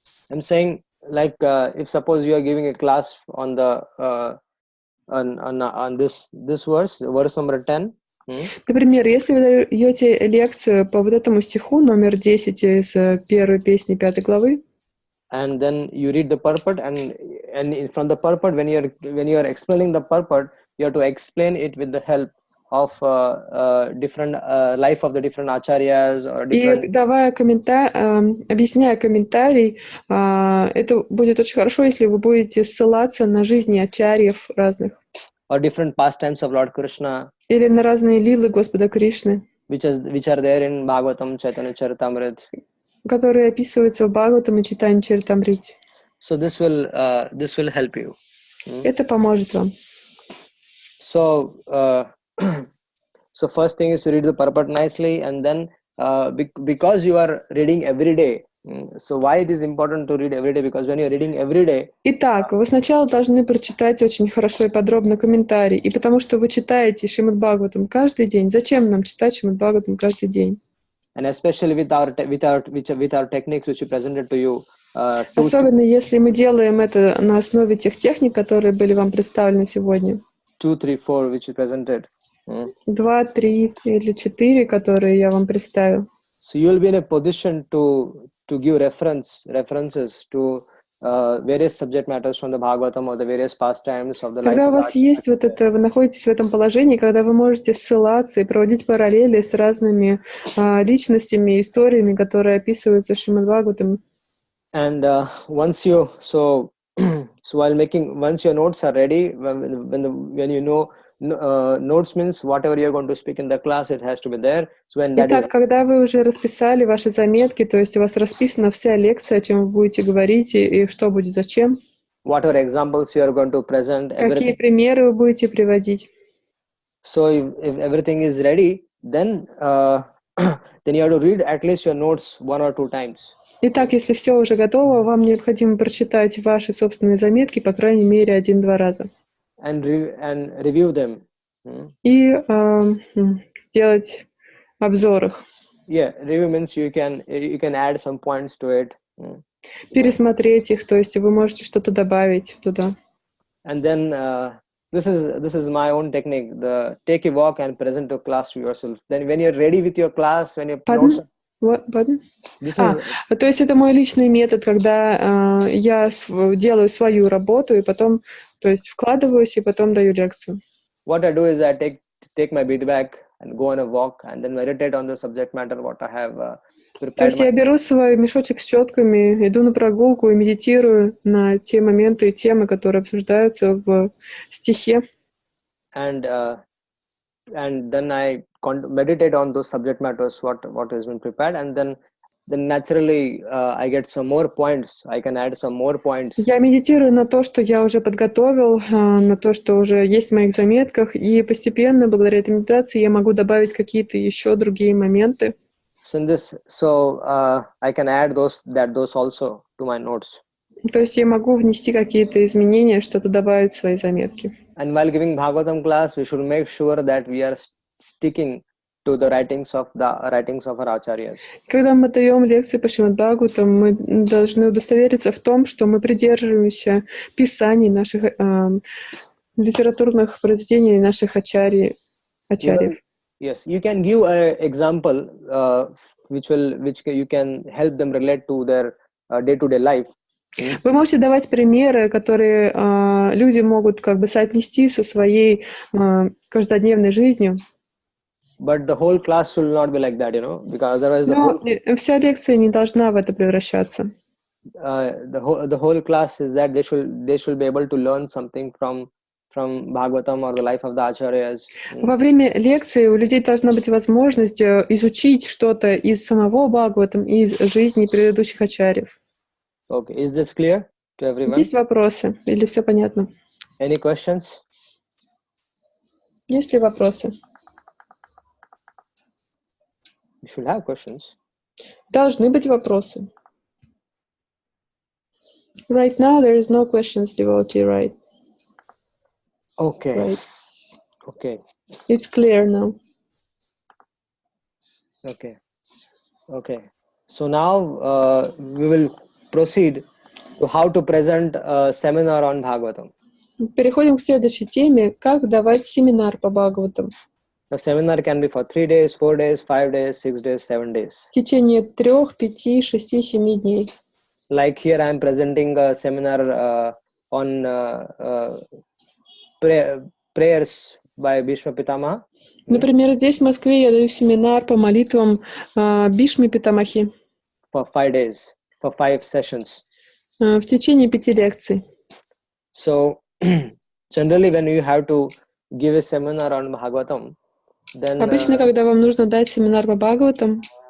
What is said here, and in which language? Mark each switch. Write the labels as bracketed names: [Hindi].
[English] I'm saying, like, if suppose you are giving a class on the on this verse number 10. [Russian] Например, если вы даете лекцию по вот этому стиху номер 10 из первой песни 5 главы, [English] and then you read the purport, and from the purport, when you are explaining the purport, you have to explain it with the help different life of the different acharyas or different. [Russian] И давая объясняя комментарий, это будет очень хорошо, если вы будете ссылаться на жизни ачарьев разных. [English] Or different pastimes of Lord Krishna. [Russian] Или на разные лилы Господа Кришны, [English] Which are there in Bhagavatam, Chaitanya Charitamrita. [Russian] которые описываются в Бхагаватам и Чайтанья Чаритамрите. [English] So this will help you. [Russian] Это поможет вам. [English] So so first thing is to read the purport nicely, and then because you are reading every day. So why it is important to read every day? Because when you are reading every day. [Russian] Итак, вы сначала должны прочитать очень хорошо и подробно комментарий, и потому что вы читаете Шримад Бхагаватам каждый день. Зачем нам читать Шримад Бхагаватам каждый день? [English] And especially with our techniques which we presented to you. [Russian] Особенно если мы делаем это на основе тех техник, которые были вам представлены сегодня. [English] 2, 3, 4, which we presented. [Russian] 2, 3 или 4, которые я вам представил. [English] So you will be in a position to give references to various subject matters from the Bhagavatam or the various pastimes of the life. [Russian] Когда у вас есть вот это, вы находитесь в этом положении, когда вы можете ссылаться и проводить параллели с разными личностями, историями, которые описываются в Шримад Бхагаватам. [English] And once your notes are ready, when you know. Notes means whatever you're going to speak in the class, it has to be there. So when that [Russian] Итак, когда вы уже расписали ваши заметки, то есть у вас расписана вся лекция, о чем вы будете говорить и что будет зачем. [English] Whatever examples you are going to present. [Russian] Какие примеры вы будете приводить. [English] So if everything is ready, then you have to read at least your notes 1 or 2 times. [Russian] Итак, если все уже готово, вам необходимо прочитать ваши собственные заметки по крайней мере 1-2 раза. [English] And review them. [Russian] И сделать обзор их. [English] Yeah, review means you can add some points to it. [Russian] Пересмотреть их, то есть вы можете что-то добавить туда. [English] And then this is my own technique. Take a walk and present your class to yourself. Then when you're ready with your class, when your notes. [Russian] То есть это мой личный метод, когда я делаю свою работу и потом, то есть вкладываюсь и потом даю лекцию. [English] What I do is I take my bead bag and go on a walk and then meditate on the subject matter what I have prepared. [Russian] То есть я беру свой мешочек с четками, иду на прогулку и медитирую на те моменты и темы, которые обсуждаются в стихе. [English] And then I meditate on those subject matters what has been prepared, and then naturally I get some more points. I can add some more points. [Russian] Я медитирую на то, что я уже подготовил, на то, что уже есть в моих заметках, и постепенно, благодаря этой медитации, я могу добавить какие-то еще другие моменты. [English] So I can add those also to my notes. [Russian] То есть я могу внести какие-то изменения, что-то добавить в свои заметки. [English] And while giving Bhagavatam class, we should make sure that we are sticking to the writings of our acharyas. [Russian] Когда мы даем лекции по Шримад Бхагаватам, мы должны удостовериться в том, что мы придерживаемся писаний наших литературных произведений наших ачарьев. [English] Yes, you can give an example which you can help them relate to their day-to-day life. [Russian] Вы можете давать примеры, которые люди могут как бы соотнести со своей каждодневной жизнью. [English] But the whole class will not be like that, because otherwise [Russian] вся лекция не должна в это превращаться. [English] The whole class is that they should be able to learn something from Bhagavatam or the life of the acharyas. [Russian] Во время лекции у людей должна быть возможность изучить что-то из самого Бхагаватам, из жизни предыдущих ачарьев. [English] Okay, is this clear to everyone? [Russian] Есть вопросы? Или все понятно? [English] Any questions? [Russian] Есть ли вопросы? [English] You should have questions. [Russian] Должны быть вопросы. [English] Right now there is no questions, devotee, right? Okay. Right. Okay. It's clear now. Okay. So now we will proceed to how to present a seminar on Bhagavatam. [Russian] Переходим к следующей теме, как давать семинар по Бхагаватам. [English] The seminar can be for 3 days, 4 days, 5 days, 6 days, 7 days. [Russian] В течение 3, 5, 6, 7 дней. [English] Like here I am presenting a seminar on prayers by Bhishma Pitamaha. [Russian] Например, здесь, в Москве, я даю семинар по молитвам Бишмы Питамахи [English] For 5 days, for 5 sessions. [Russian] в течение 5 лекций. [English] So, generally, when you have to give a seminar on Bhagavatam, then [Russian] Обычно, когда вам нужно дать семинар по Бхагаватам,